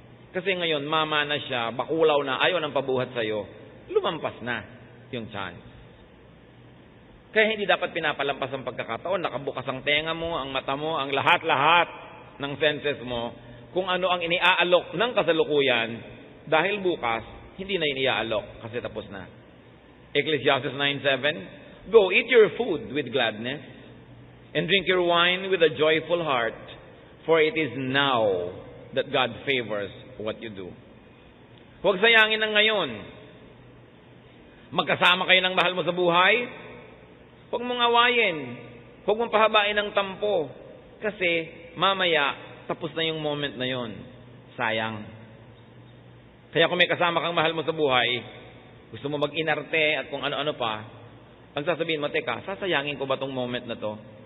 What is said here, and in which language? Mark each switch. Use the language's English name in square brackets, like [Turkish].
[Filipino] Kasi ngayon, mama na siya, bakulaw na, ayaw ng pabuhat sa'yo, lumampas na yung chance. Kaya hindi dapat pinapalampas ang pagkakataon, nakabukas ang tenga mo, ang mata mo, ang lahat-lahat ng senses mo, kung ano ang iniaalok ng kasalukuyan, dahil bukas, hindi na iniaalok kasi tapos na. [English] Ecclesiastes 9:7, Go eat your food with gladness, and drink your wine with a joyful heart, for it is now that God favors what you do. [Filipino] Huwag sayangin ang ngayon. Magkasama kayo ng mahal mo sa buhay, huwag mong awayin. Huwag mong pahabain ng tampo. Kasi mamaya, tapos na yung moment na yon. Sayang. Kaya kung may kasama kang mahal mo sa buhay, gusto mo mag-inarte at kung ano-ano pa, ang sasabihin mo, teka, sasayangin ko ba tong moment na to?